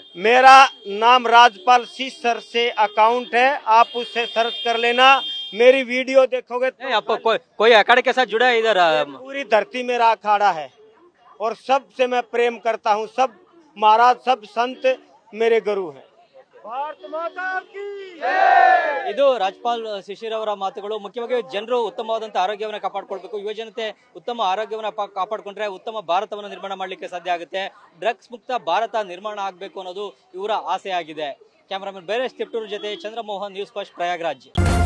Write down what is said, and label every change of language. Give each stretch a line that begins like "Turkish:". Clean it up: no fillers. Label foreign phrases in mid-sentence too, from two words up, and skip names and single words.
Hindi: मेरा नाम राजपाल सर से अकाउंट है, आप उससे सर्च कर लेना। मेरी वीडियो देखोगे तो आप कोई अखाड़े के साथ जुड़ा है इधर? पूरी धरती मेरा अखाड़ा है और सबसे मैं प्रेम करता हूँ। सब महाराज, सब संत मेरे गुरु हैं। भारत माता की जय।
Kannada: ಇದು ರಾಜ್ಪಾಲ್ ಶಿಶಿರ್ ಅವರ ಮಾತುಗಳು. ಮುಖ್ಯವಾಗಿ ಜನರು ಉತ್ತಮವಾದಂತ ಆರೋಗ್ಯವನ್ನು ಕಾಪಾಡಿಕೊಳ್ಬೇಕು. ಯುವ ಜನತೆ ಉತ್ತಮ ಆರೋಗ್ಯವನ್ನು ಕಾಪಾಡಿಕೊಂಡ್ರೆ ಉತ್ತಮ ಭಾರತವನ್ನು ನಿರ್ಮಾಣ ಮಾಡಲಿಕ್ಕೆ ಸಾಧ್ಯ ಆಗುತ್ತೆ. ಡ್ರಗ್ಸ್ ಮುಕ್ತ ಭಾರತ ನಿರ್ಮಾಣ ಆಗಬೇಕು ಅನ್ನೋದು ಇವರ ಆಸೆ ಆಗಿದೆ. ಕ್ಯಾಮರಾಮನ್ ಬೇರೇಶ್ ತಿಪ್ಟೂರ್ ಜೊತೆ ಚಂದ್ರಮೋಹನ್, ನ್ಯೂಸ್ ಫಸ್ಟ್, ಪ್ರಯಾಗ್ರಾಜ್.